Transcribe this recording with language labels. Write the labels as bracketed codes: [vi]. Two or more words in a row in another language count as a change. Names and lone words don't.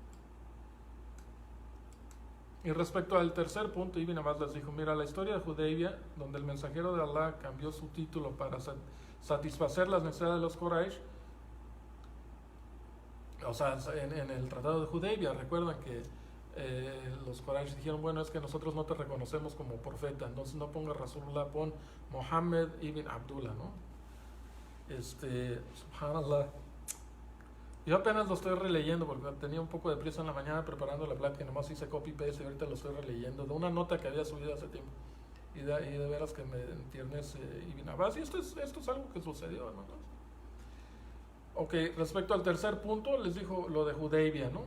[es] Y respecto al tercer punto, Ibn Abbas les dijo: mira, la historia de Hudaybiyah, donde el mensajero de Allah cambió su título para satisfacer las necesidades de los Quraysh, o sea, en el tratado de Hudaybiyah, recuerdan que los Quraysh dijeron, bueno, es que nosotros no te reconocemos como profeta, entonces no pongas Rasulullah, pon Mohammed ibn Abdullah, ¿no? Subhanallah. Yo apenas lo estoy releyendo porque tenía un poco de prisa en la mañana preparando la plática y nomás hice copy-paste y ahorita lo estoy releyendo de una nota que había subido hace tiempo. Y de veras que me entiendes, Ibn Abbas. Y esto es algo que sucedió, hermanos. Ok, respecto al tercer punto, les dijo lo de Hudaybiyah, ¿no?